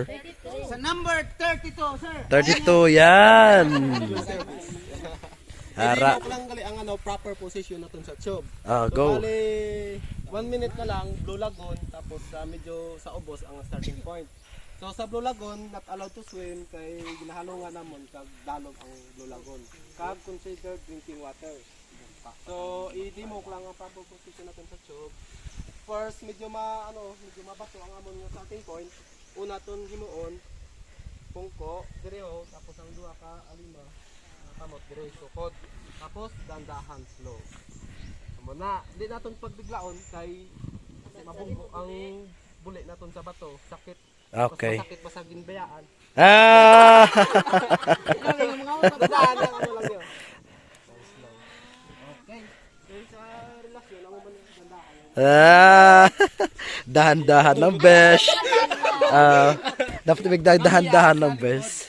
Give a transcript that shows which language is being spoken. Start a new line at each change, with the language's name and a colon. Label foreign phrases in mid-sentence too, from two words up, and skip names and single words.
Hiligaynon: Sa number 32, sir. 32, yan. Hara. Hindi lang gali ang
English: proper position
Hiligaynon: natin sa tube. Ah, So, go. bali, 1 minute na lang, Blue Lagoon, tapos medyo sa ubos ang
English: starting point.
Hiligaynon: So sa Blue Lagoon,
English: not allowed to swim,
Hiligaynon: kay ginahalungan namon kag dalog ang Blue Lagoon. Kag
English: considered drinking water.
Hiligaynon: So i-demo ko lang ang
English: proper position
Hiligaynon: natin sa tube. First, medyo mabato ang amon nga
English: starting point.
Hiligaynon: Una ton himuon, pungko, direho, tapos ang duha ka alima, kamot dire sukod. Tapos dandahan slow. Amo na, di naton pagbiglaon kay mabunggo ang buli naton sa bato, sakit. Okay. Mas masakit pa sa ginbayaan. Ah! Dandahan lang ano lang yun. Slow. Okay. Kaya sa relasyon, ang man dandahan.
Filipino: Ah! Dahan-dahan ng besh. Dapat dahan-dahan ng besh.